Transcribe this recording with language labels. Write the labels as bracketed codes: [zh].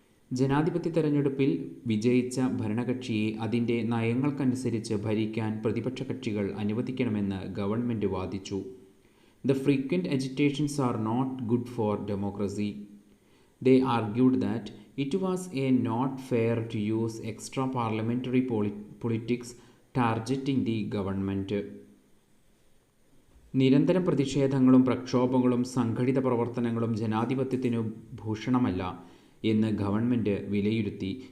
[ml] ജനാധിപത്യ തെരഞ്ഞെടുപ്പിൽ വിജയിച്ച ഭരണകക്ഷിയെ അതിൻ്റെ നയങ്ങൾക്കനുസരിച്ച് ഭരിക്കാൻ പ്രതിപക്ഷ കക്ഷികൾ അനുവദിക്കണമെന്ന് ഗവൺമെൻറ് വാദിച്ചു. [en] The frequent agitations are not good for democracy. They argued that it was not fair to use extra parliamentary politics targeting the government. [ml] നിരന്തരം പ്രതിഷേധങ്ങളും പ്രക്ഷോഭങ്ങളും സംഘടിത പ്രവർത്തനങ്ങളും ജനാധിപത്യത്തിനു ഭൂഷണമല്ല എന്ന് ഗവൺമെൻറ് വിലയിരുത്തി.